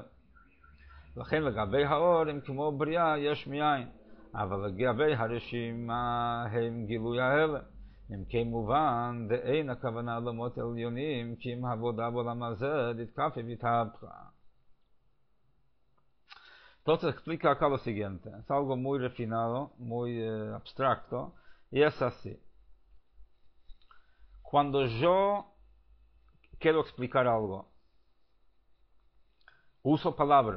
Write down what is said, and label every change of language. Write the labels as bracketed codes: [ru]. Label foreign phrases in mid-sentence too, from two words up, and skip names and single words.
[he] לכן לגבי האור הם כמו בריאה יש מאין, אבל לגבי הרשימה הם גילוי ההלם. אם כן מובן, דאין הכוונה לעולמות עליונים, כי אם העבודה בעולם הזה תתקפה והתהפכה. [es] Entonces explica acá lo siguiente, es algo muy refinado, muy abstracto, y es así. Cuando yo quiero explicar algo, uso palabras.